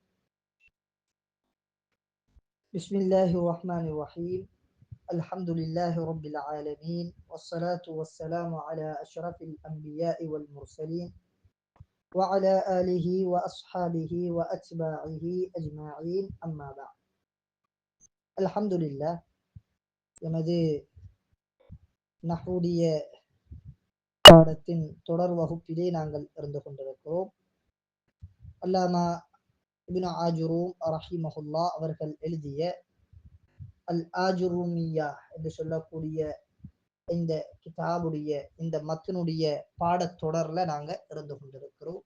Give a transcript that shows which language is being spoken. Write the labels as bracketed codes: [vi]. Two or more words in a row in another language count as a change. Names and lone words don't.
[ar] بسم الله الرحمن الرحيم. الحمد لله رب العالمين، والصلاة والسلام على أشرف الأنبياء والمرسلين وعلى آله وأصحابه وأتباعه أجمعين. أما بعد. الحمد لله. [ta] எமது நஹ்வுடைய பாடத்தின் தொடர் வகுப்பிலே நாங்கள் இருந்து கொண்டிருக்கிறோம். அல்லாமா இப்னு ஆஜுரூம் ரஹிமஹுல்லா அவர்கள் எழுதிய அல் ஆஜுரூமியா என்று சொல்லக்கூடிய இந்த கிதாபுடைய இந்த மத்தினுடைய பாடத்தொடர்ல நாங்க இருந்து கொண்டிருக்கிறோம்.